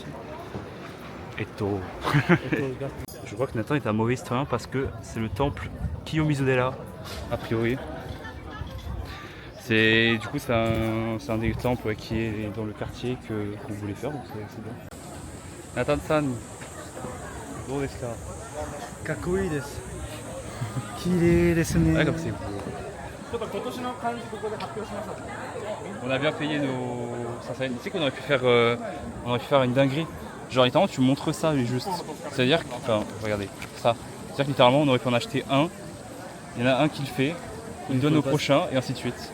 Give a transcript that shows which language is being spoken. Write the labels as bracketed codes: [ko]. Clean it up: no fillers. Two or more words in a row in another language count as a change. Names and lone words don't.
[fr] Eto. Je crois que Nathan est un mauvais historien parce que c'est le temple Kiyomizu-dera, a priori. Du coup, c'est un des temples qui est dans le quartier qu'on voulait faire, donc c'est bien. [ja] Nathan-san,どうですか? かっこいいです。綺麗ですね。 [fr] Ouais, comme c'est beau. On a bien payé nos 500 yens. Tu sais qu'on aurait pu faire une dinguerie. Genre littéralement tu montres ça mais juste. C'est-à-dire que, enfin regardez, ça. C'est-à-dire que littéralement on aurait pu en acheter un. Il y en a un qui le fait, il le donne au prochain et ainsi de suite.